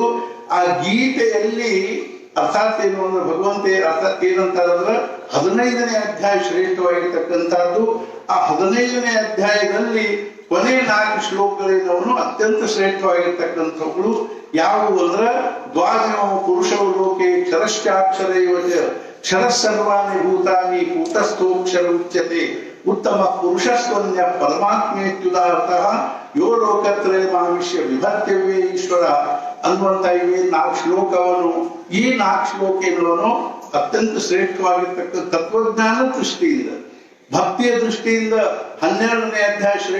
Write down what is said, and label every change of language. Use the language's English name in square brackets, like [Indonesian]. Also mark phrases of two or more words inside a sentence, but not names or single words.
[Kannada] ಆ ಗೀತೆಯಲ್ಲಿ ಅರ್ಥಾತ್ ಏನು ಅಂದ್ರೆ ಭಗವಂತ ಅರ್ಥಾತ್ ಏನಂತಾರಂದ್ರೆ 15ನೇ ಅಧ್ಯಾಯ ಶ್ರೇಷ್ಠವಾಗಿರ್ತಕ್ಕಂಥದ್ದು. ಆ 15ನೇ ಅಧ್ಯಾಯದಲ್ಲಿ ಕೊನೆ 4 ಶ್ಲೋಕಗಳಿಂದವನು ಅತ್ಯಂತ ಶ್ರೇಷ್ಠವಾಗಿರ್ತಕ್ಕಂಥವುಗಳು ಯಾವುವು ಅಂದ್ರೆ [Sanskrit] ದ್ವಾದಶ ಪುರುಷವು ಲೋಕೆ ಕ್ಷರಶ್ಚಾಕ್ಷರ ಕ್ಷರ ಸರ್ವಾಣಿ ಭೂತಾನಿ ಕೂಟಸ್ಥೋಕ್ಷರ ಉಚ್ಯತೆ ಉತ್ತಮ ಪುರುಷಸ್ವನ್ಯ ಪರಮಾತ್ಮೇತ್ಯುದಾರ್ಥ ಯೋ ಲೋಕತ್ರಯ ಮಾವಿಷ್ಯ ವಿಭರ್ತ್ಯವೇ ಈಶ್ವರ [Kannada] ಅನ್ನುವಂತ ಇವೇ 4 ಶ್ಲೋಕವನ್ನು ಈ 4 ಶ್ಲೋಕಗಳನ್ನು ಅತ್ಯಂತ ಶ್ರೇಷ್ಠವಾಗಿರ್ತಕ್ಕಂಥ ತತ್ವಜ್ಞಾನ ದೃಷ್ಟಿಯಿಂದ ಭಕ್ತಿಯ ದೃಷ್ಟಿಯಿಂದ 12ನೇ ಅಧ್ಯಾಯ